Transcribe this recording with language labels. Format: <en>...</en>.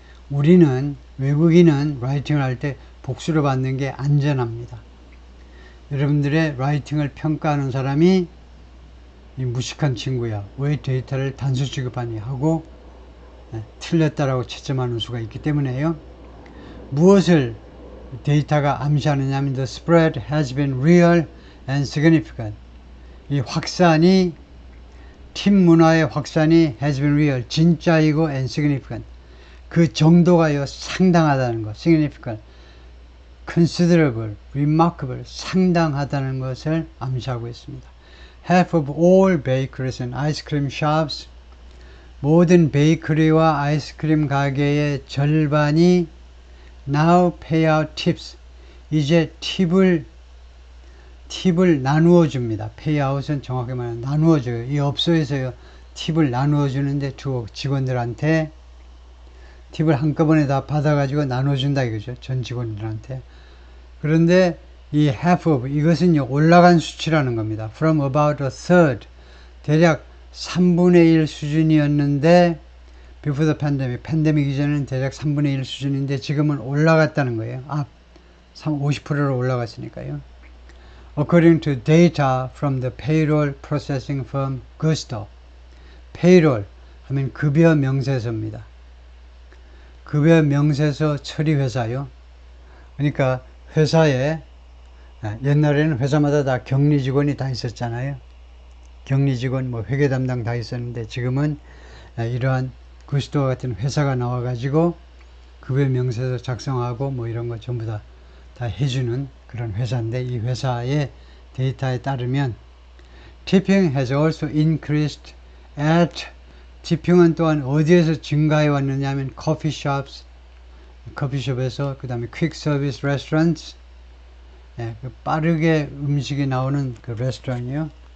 <ko>우리는 외국인은 라이팅을 할 때 복수로 받는 게 안전합니다. 여러분들의 라이팅을 평가하는 사람이 이 무식한 친구야. 왜 데이터를 단수 취급하니 하고 틀렸다라고 채점하는 수가 있기 때문에요. 무엇을 데이터가 암시하느냐면</ko> <en>the spread has been real and significant.</en> <ko>이 확산이 팀 문화의 확산이</ko> <en>has been real</en> <ko>진짜이고</ko> <en>and significant</en> <ko>그 정도가요 상당하다는 것</ko> <en>significant considerable remarkable</en> <ko>상당하다는 것을 암시하고 있습니다.</ko> <en>Half of all bakeries and ice cream shops</en> <ko>모든 베이커리와 아이스크림 가게의 절반이</ko> <en>now pay out tips</en> <ko>이제 팁을 나누어 줍니다. 페이아웃은 정확히 말하면 나누어 줘요. 이 업소에서요 팁을 나누어 주는데 두 직원들한테 팁을 한꺼번에 다 받아가지고 나눠 준다 이거죠. 전 직원들한테. 그런데 이 half of 이것은요 올라간 수치라는 겁니다.</ko> <en>From about a third</en> <ko>대략 3분의 1 수준이었는데</ko> <en>before the pandemic</en> <ko>팬데믹 이전에는 대략 3분의 1 수준인데 지금은 올라갔다는 거예요. 50%로 올라갔으니까요.</ko> <en>According to data from the payroll processing firm Gusto.</en> <ko>payroll 하면 급여 명세서입니다. 급여 명세서 처리 회사요. 그러니까 회사에 옛날에는 회사마다 다 격리 직원이 다 있었잖아요. 격리 직원 뭐 회계 담당 다 있었는데 지금은 이러한 구스토와 같은 회사가 나와가지고 급여 명세서 작성하고 뭐 이런 거 전부 다 해주는 그런 회사인데 이 회사의 데이터에 따르면</ko> <en>tipping has also increased at</en> <ko>tipping은 또한 어디에서 증가해 왔느냐 하면 coffeeshops 커피숍에서 그 다음에</ko> <en>quick service restaurants</en> <ko>그 빠르게 음식이 나오는 그 레스토랑이요.</ko>